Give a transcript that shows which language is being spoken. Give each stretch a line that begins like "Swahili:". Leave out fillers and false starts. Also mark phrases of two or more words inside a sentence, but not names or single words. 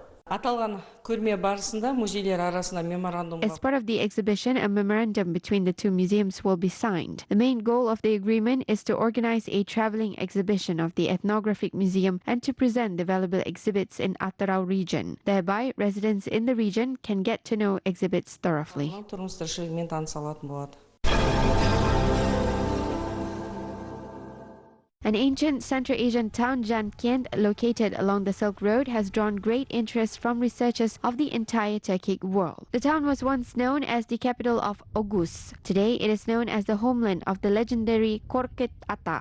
Kazakh: Аталған көрме барысында музейлер арасында меморандум
English: As part of the exhibition, a memorandum between the two museums will be signed. The main goal of the agreement is to organize a traveling exhibition of the Ethnographic Museum and to present the valuable exhibits in Attarau region. Thereby, residents in the region can get to know exhibits thoroughly.
Kazakh: тұрмыс-тіршілігімен таныса алатын болады.
English: An ancient Central Asian town, Jankind, located along the Silk Road, has drawn great interest from researchers of the entire Turkic world. The town was once known as the capital of Oghuz. Today, it is known as the homeland of the legendary Korkut Ata.